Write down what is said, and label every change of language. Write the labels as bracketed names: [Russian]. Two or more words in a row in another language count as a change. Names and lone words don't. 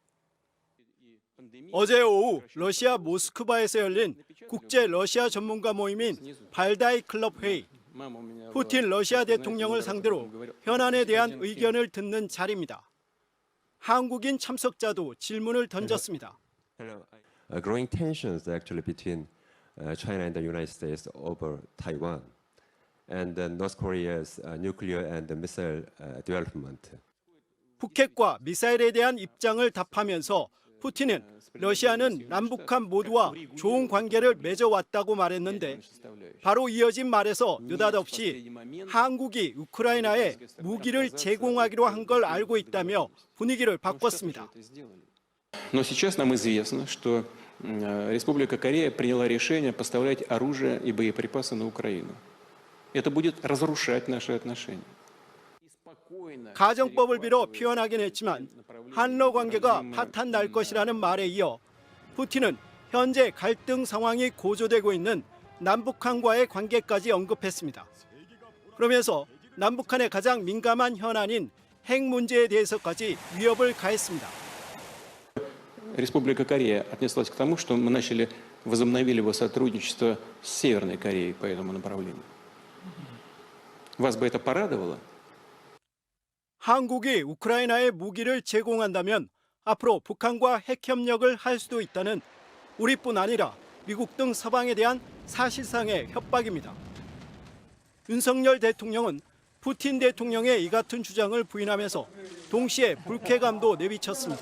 [Korean] 어제 오후 러시아 모스크바에서 열린 국제 러시아 전문가 모임인 발다이 클럽 회의. 푸틴 러시아 대통령을 상대로 현안에 대한 의견을 듣는 자리입니다. 한국인 참석자도 질문을 던졌습니다. [English] Growing tensions actually between China and the United States over Taiwan and North Korea's nuclear and missile development. [Korean] 북핵과 미사일에 대한 입장을 답하면서 푸틴은 러시아는 남북한 모두와 좋은 관계를 맺어왔다고 말했는데 바로 이어진 말에서 느닷없이 한국이 우크라이나에 무기를 제공하기로 한 걸 알고 있다며 분위기를 바꿨습니다. [Russian] Но сейчас нам известно, что Республика Корея приняла решение поставлять оружие и боеприпасы на Украину. Это будет разрушать наши отношения. [Korean] 가정법을 빌어 표현하긴 했지만 한러 관계가 파탄 날 것이라는 말에 이어 푸틴은 현재 갈등 상황이 고조되고 있는 남북한과의 관계까지 언급했습니다. 그러면서 남북한의 가장 민감한 현안인 핵 문제에 대해서까지 위협을 가했습니다. [Russian] Республика Корея отнеслась к тому, что мы возобновили сотрудничество с Северной Кореей по этому направлению. Вас бы это порадовало? [Korean] 한국이 우크라이나에 무기를 제공한다면 앞으로 북한과 핵 협력을 할 수도 있다는 우리뿐 아니라 미국 등 서방에 대한 사실상의 협박입니다. 윤석열 대통령은 푸틴 대통령의 이 같은 주장을 부인하면서 동시에 불쾌감도 내비쳤습니다.